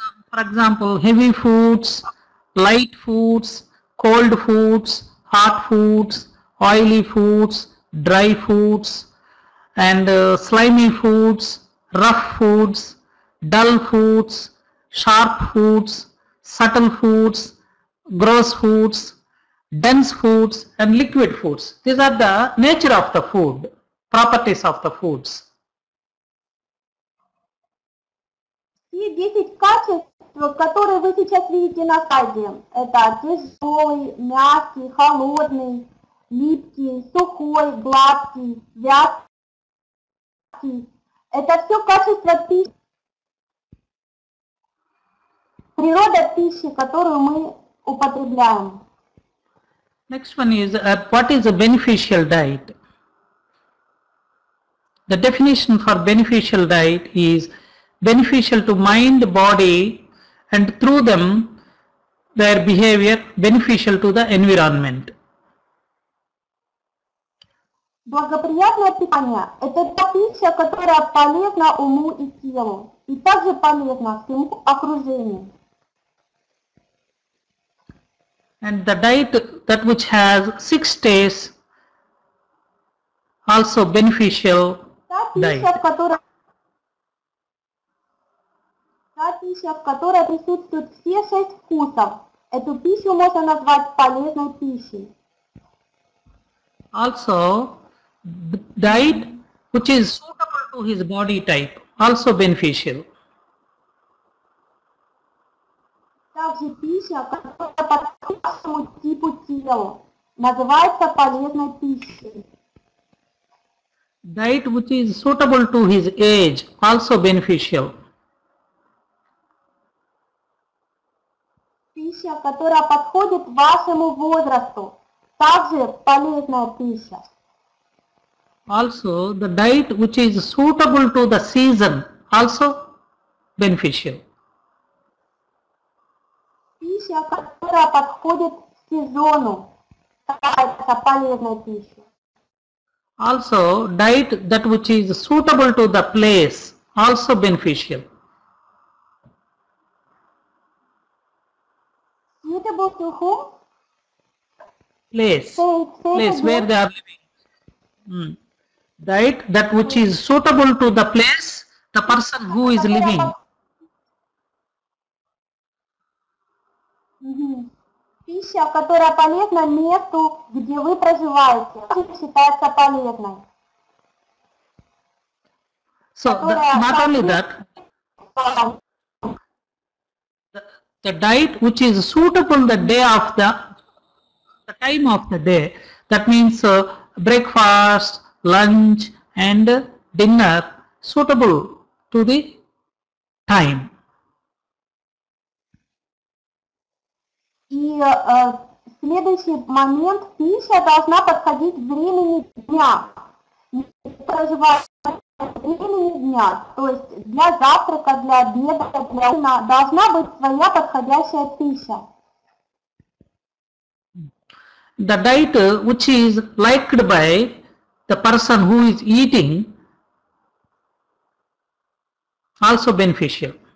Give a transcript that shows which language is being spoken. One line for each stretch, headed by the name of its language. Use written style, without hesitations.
English: for example, heavy foods, light foods, cold foods, hot foods, oily foods, dry foods, and slimy foods, rough foods, dull foods, sharp foods, subtle foods, gross foods, dense foods, and liquid foods. These are the nature of the food, properties of the foods.
Russian: Все 10 качеств, которые вы сейчас видите на слайде, это тяжелый, мягкий, холодный, липкий, сухой, гладкий, вязкий. Это все качества пищи, природа пищи, которую мы употребляем.
English: Next one is what is a beneficial diet? The definition for beneficial diet is beneficial to mind, body, and through them their behavior beneficial to the environment.
Russian: Благоприятное питание – это та пища, которая полезна уму и телу, и также полезна всему окружению.
English: And the diet that which has 6 tastes also beneficial diet.
Russian: Та пища, в которой присутствуют все 6 вкусов, эту пищу можно назвать полезной пищей.
English: Also, diet which is suitable to his body type, also beneficial.
Russian: Также пища, которая подходит к вашему типу тела, называется полезной пищей.
English: Diet which is suitable to his age, also beneficial.
Russian: Пища, которая подходит вашему возрасту, также полезная пища.
English: Also, the diet which is suitable to the season, also beneficial.
Russian: Пища, которая подходит к сезону, это полезная пища.
English: Also, diet that which is suitable to the place, also beneficial. Suitable to whom? Place where they are living. Diet that which is suitable to the place, the person who is living.
Russian: Пища, которая полезна месту, где вы проживаете, считается полезной.
English: So not only that, the diet which is suitable the day of the time of the day, that means breakfast, lunch and dinner suitable to the time.
Russian: И следующий момент, пища должна подходить к времени дня. Проживать времени дня, то есть для завтрака, для обеда, для ужина должна быть своя подходящая пища.
English: The diet which is liked by the person who is eating also beneficial.